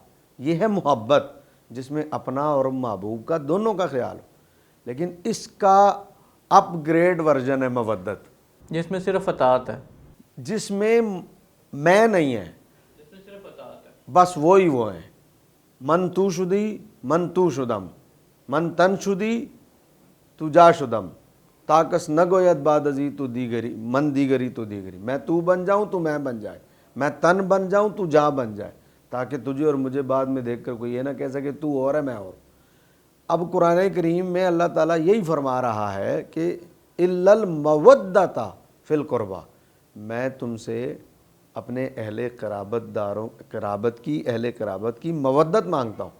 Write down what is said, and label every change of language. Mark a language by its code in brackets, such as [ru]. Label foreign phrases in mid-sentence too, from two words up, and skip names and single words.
[ur] یہ ہے محبت، جس میں اپنا اور محبوب کا دونوں کا خیال ہو۔ لیکن اس کا [en] upgrade version [ur] ہے مودت، جس میں صرف اطاعت ہے، جس میں میں نہیں ہے، جس میں صرف اطاعت ہے، بس وہی وہ ہیں۔ [fa] من تو شدی من تو شدم، من تن شدی تو جا شدم، تاکس نہ گوید بعد ازی تو دیگری، من دیگری تو دیگری۔ [ur] میں تو بن جاؤں تو میں بن جائے، میں تن بن جاؤں تو جا بن جائے، تاکہ تجھے اور مجھے بعد میں دیکھ کر کوئی یہ نہ کہہ سکے تو اور ہے میں اور۔ اب قرآن کریم میں اللہ تعالیٰ یہی فرما رہا ہے کہ [ar] الا المودۃ فی القربہ، [ur] میں تم سے اپنے اہل قرابت کی مودت مانگتا ہوں۔